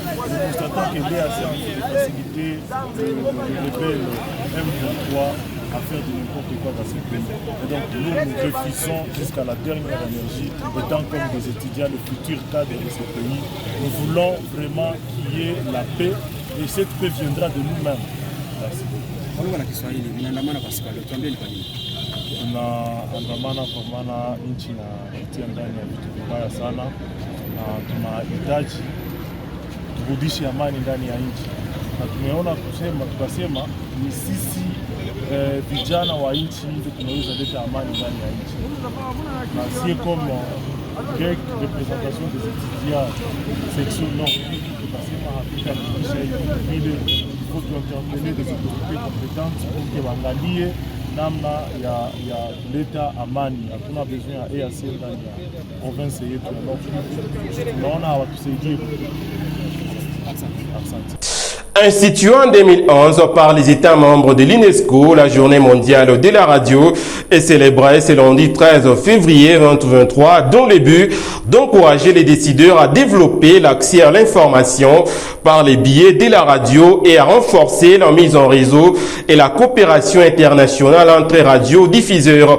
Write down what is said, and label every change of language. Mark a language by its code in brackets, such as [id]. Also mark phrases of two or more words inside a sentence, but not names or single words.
[fr] Nous constatons que l'EAC a envie de faciliter le rebelle M23 à faire de n'importe quoi dans ce pays. Et donc nous refusons jusqu'à la dernière énergie, étant comme des étudiants, le futur cadre de ce pays. Nous voulons vraiment qu'il y ait la paix et cette paix viendra de nous-mêmes. Merci. [sw] Tunaandamana kwa maana nchi inapitia ndani ya vitu vibaya sana, na tunahitaji turudishe amani ndani ya nchi, na tumeona tukasema ni sisi vijana wa nchi ndio tunaweza leta amani ndani ya nchi, na si [fr] comme représentation des étudiants section nord [sw] tukasema hatutakisha vile. [fr] Il faut interpeller des autorités compétentes pour que [sw] waangalie namna ya kuleta amani. Hatuna besoin ya EAC ndani ya province yetu ya Nord Kivu. Tunaona hawatusaidie. Asante. [fr] Instituée en 2011 par les États membres de l'UNESCO, la Journée mondiale de la radio est célébrée ce lundi 13 février 2023 dans le but d'encourager les décideurs à développer l'accès à l'information par les biais de la radio et à renforcer la mise en réseau et la coopération internationale entre radiodiffuseurs.